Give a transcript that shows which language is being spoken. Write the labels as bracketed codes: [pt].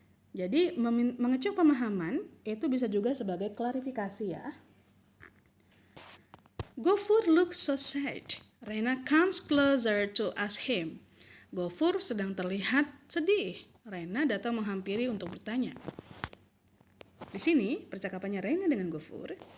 [id] Jadi mengecek pemahaman itu bisa juga sebagai klarifikasi ya. [en] Gofur looks so sad. Rena comes closer to ask him. [id] Gofur sedang terlihat sedih. Rena datang menghampiri untuk bertanya. Di sini percakapannya Rena dengan Gofur.